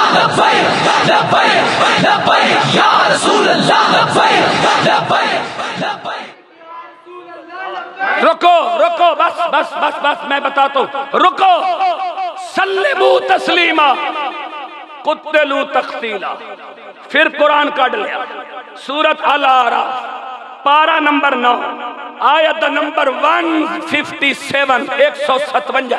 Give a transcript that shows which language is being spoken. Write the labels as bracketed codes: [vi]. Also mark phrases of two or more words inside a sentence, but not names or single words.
[ar] لبيك لبيك لبيك يا رسول الله لبيك لبيك لبيك लब्बैक। [hi] रुको रुको, बस बस बस बस, मैं बताता हूं, रुको। [ar] سلموا تسليما قتلوا تقتيلا. [hi] फिर कुरान काट लिया, सूरत अल आराफ पारा नंबर 9 आयत नंबर 157 157।